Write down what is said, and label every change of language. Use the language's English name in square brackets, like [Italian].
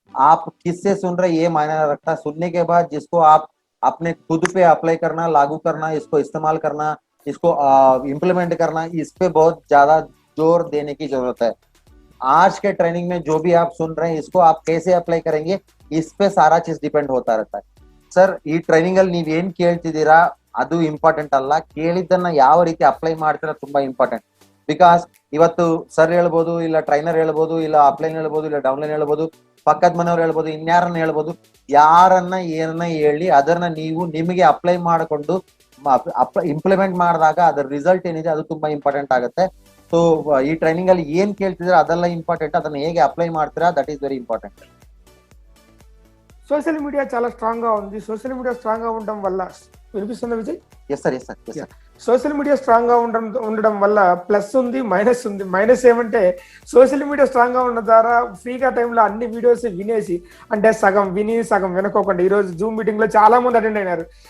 [Hindi] आप किससे सुन रहे ये मायना नहीं रखता. सुनने के बाद जिसको आप अपने खुद पे अप्लाई करना, लागू करना, इसको इस्तेमाल करना, इसको इम्प्लीमेंट करना, इस पे बहुत ज्यादा जोर देने की जरूरत है. आज के ट्रेनिंग में जो भी आप सुन रहे हैं इसको आप कैसे अप्लाई करेंगे, इस पे सारा चीज डिपेंड होता रहता है. [Kannada] ಸರ್, ಈ ಟ್ರೈನಿಂಗ್ ಅಲ್ಲಿ ನೀವೇನ್ ಕೇಳ್ತಿದ್ದೀರಾ ಅದು ಇಂಪಾರ್ಟೆಂಟ್ ಅಲ್ಲ, ಕೇಳಿದ್ದನ್ನ ಯಾವ ರೀತಿ ಅಪ್ಲೈ ಮಾಡ್ತೀರಾ ತುಂಬಾ ಇಂಪಾರ್ಟೆಂಟ್. ಬಿಕಾಸ್ ಇವತ್ತು ಸರ್ ಹೇಳ್ಬೋದು, ಇಲ್ಲ ಟ್ರೈನರ್ ಹೇಳ್ಬೋದು, ಇಲ್ಲ ಅಪ್ಲೈನ್ ಹೇಳ್ಬೋದು, ಇಲ್ಲ ಡೌನ್ಲೈನ್ ಹೇಳ್ಬೋದು, ಪಕ್ಕದ ಮನೆಯವ್ರು ಹೇಳ್ಬೋದು, ಇನ್ಯಾರನ್ನ ಹೇಳ್ಬೋದು, ಯಾರನ್ನ ಏನನ್ನ ಹೇಳಿ ಅದನ್ನ ನೀವು ನಿಮಗೆ ಅಪ್ಲೈ ಮಾಡಿಕೊಂಡು ಇಂಪ್ಲಿಮೆಂಟ್ ಮಾಡಿದಾಗ ಅದರ ರಿಸಲ್ಟ್ ಏನಿದೆ ಅದು ತುಂಬಾ ಇಂಪಾರ್ಟೆಂಟ್ ಆಗುತ್ತೆ. ಸೊ ಈ ಟ್ರೈನಿಂಗ್ ಅಲ್ಲಿ ಏನ್ ಕೇಳ್ತಿದ್ರೆ ಅದೆಲ್ಲ ಇಂಪಾರ್ಟೆಂಟ್, ಅದನ್ನ ಹೇಗೆ ಅಪ್ಲೈ ಮಾಡ್ತೀರಾ [English] That is very important. [Telugu] Social media చాలా స్ట్రాంగ్ గా ఉంది. సోషల్ మీడియా స్ట్రాంగ్ గా ఉండడం వల్ల, వినిపిస్తుందా Vijay? [English] Yes sir, yes sir, yes sir. [Telugu] Social media strong గా ఉండడం వల్ల ప్లస్ ఉంది, మైనస్ ఉంది. మైనస్ ఏమంటే సోషల్ మీడియా స్ట్రాంగ్ గా ఉన్న ద్వారా ఫ్రీగా టైంలో అన్ని వీడియోస్ వినేసి, అంటే సగం విని సగం వినకోకుండా, ఈరోజు జూమ్ మీటింగ్ లో చాలా మంది అటెండ్ అయినారు.